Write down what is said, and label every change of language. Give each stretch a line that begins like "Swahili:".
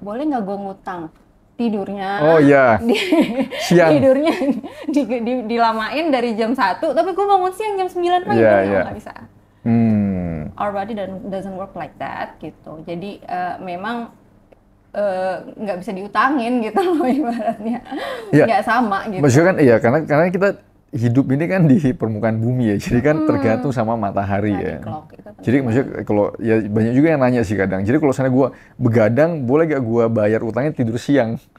Indonesian: Boleh nggak gue ngutang tidurnya? Oh iya. Siang. Tidurnya dilamain dari jam 1, tapi gue bangun siang jam 9 pagi. Nggak bisa.
English: Our body doesn't work like that gitu.
Indonesian: Jadi memang nggak bisa diutangin gitu loh ibaratnya. Nggak sama gitu. Maksudnya kan iya, karena kita hidup ini kan di permukaan bumi ya, jadi kan tergantung sama matahari ya. Jadi maksudnya kalau ya banyak juga yang nanya sih kadang, jadi kalau misalnya gue begadang, boleh gak gue bayar utangnya tidur siang?